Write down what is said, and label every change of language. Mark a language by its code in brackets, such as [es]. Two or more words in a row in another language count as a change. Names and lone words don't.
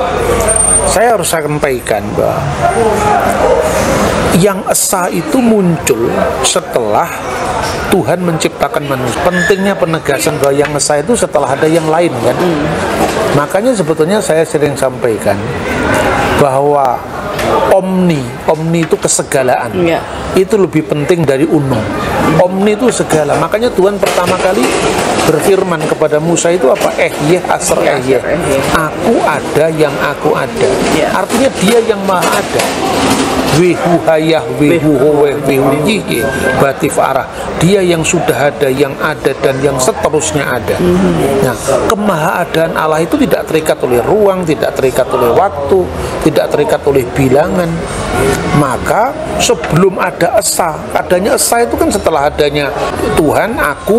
[id] Saya harus sampaikan bahwa yang esa itu muncul setelah Tuhan menciptakan manusia. Pentingnya penegasan bahwa yang esa itu setelah ada yang lain kan. Makanya sebetulnya saya sering sampaikan bahwa omni itu kesegalaan. Ya. Itu lebih penting dari unum. Omni itu segala. Makanya Tuhan pertama kali berfirman kepada Musa itu apa? Asr. Aku ada yang aku ada. Ya. Artinya dia yang maha ada. [he] והוא היה, והוא הווה, והוא יהיה, בתפארה. [id] Dia yang sudah ada, yang ada, dan yang seterusnya ada. Nah, kemahaadaan Allah itu tidak terikat oleh ruang, tidak terikat oleh waktu, tidak terikat oleh bilangan. Maka sebelum ada esa, adanya esa itu kan setelah adanya Tuhan, aku,